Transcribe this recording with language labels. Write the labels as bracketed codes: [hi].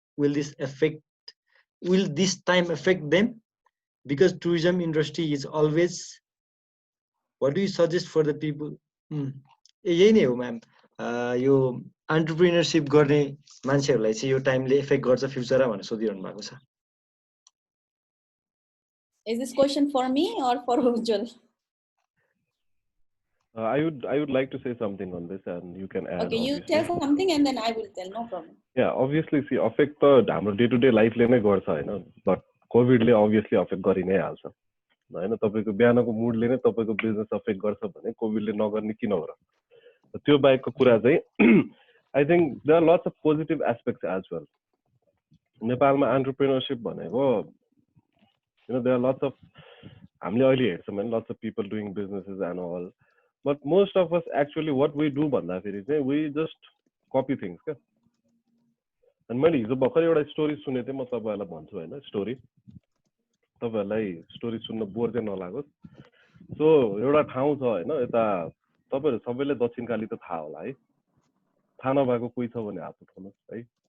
[en] Will this time affect them? Because tourism industry is always, what do you suggest for the people? [ne] यही नै हो ma'am, यो entrepreneurship गर्ने मान्छेहरूलाई चाहिँ यो टाइमले इफेक्ट गर्छ फ्युचरमा भनेर सोधिरहनु भएको छ. [en] Is this question for me or for Ujjwal? I would like to say something on this, and you can add. Okay, you tell something and then I will tell. No problem. [ne] Yeah, obviously, see, [en] affect the [ne] हाम्रो day to day लाइफले नै गर्छ हैन, but कोभिडले obviously affect गरि नै हाल्छ हैन. तपाईको बिहानको मुडले नै तपाईको बिजनेस अफेक्ट गर्छ भने कोभिडले नगर्ने किन हो र? त्यो बाहेकको कुरा चाहिँ [en] I think there are lots of positive aspects as well. [ne] नेपालमा एन्टरप्रेन्योरशिप भनेको, [en] you know, there are lots of, [ne] हामीले अहिले हेर्छौँ होइन [en] lots of people doing businesses and all, but most of us actually what we do [ne] भन्दाखेरि चाहिँ [en] we just copy things क्या. [ne] अनि मैले हिजो भर्खर एउटा स्टोरी सुनेको थिएँ, म तपाईँहरूलाई भन्छु होइन स्टोरी, तपाईँहरूलाई स्टोरी सुन्न बोर चाहिँ नलागोस्. सो एउटा ठाउँ छ होइन, यता तपाईँहरू सबैले दक्षिणकाली त थाहा होला है, थाहा नभएको कोही छ भने हात उठाउनुहोस् है.